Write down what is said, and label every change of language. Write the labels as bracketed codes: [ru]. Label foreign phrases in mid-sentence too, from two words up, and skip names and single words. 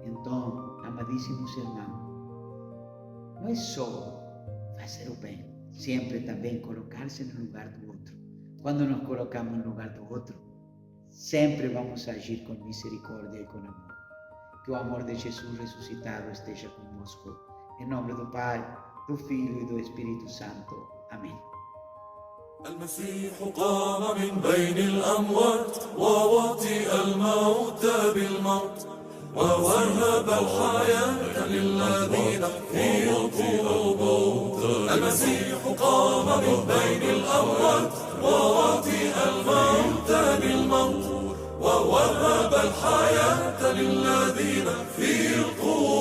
[pt] Então, amadíssimos irmãos, não é só fazer o bem, sempre também colocar-se no lugar do outro. Quando nos colocamos no lugar do outro, sempre vamos agir com misericórdia e com amor. Que o amor de Jesus ressuscitado esteja conosco. Em nome do Pai, do Filho e do Espírito Santo. Amém. [ar] المسيح قام من بين الأموات ووطئ الموت بالموت ووهب الحياة للذين في القبور. المسيح قام من بين الأموات ووطئ الموت بالموت ووهب الحياة للذين في القبور.